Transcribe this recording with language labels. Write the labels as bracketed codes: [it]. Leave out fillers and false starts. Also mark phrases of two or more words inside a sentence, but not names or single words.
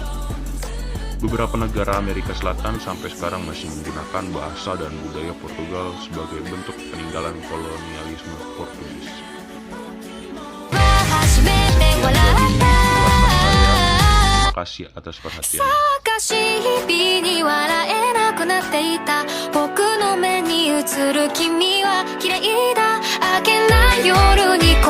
[id] Beberapa negara Amerika Selatan sampai sekarang masih menggunakan bahasa dan budaya Portugal sebagai bentuk peninggalan kolonialisme Portugis. Terima kasih atas perhatiannya. [ja] 少し日々に笑えなくなっていた僕の目に映る君は綺麗だ明けない夜に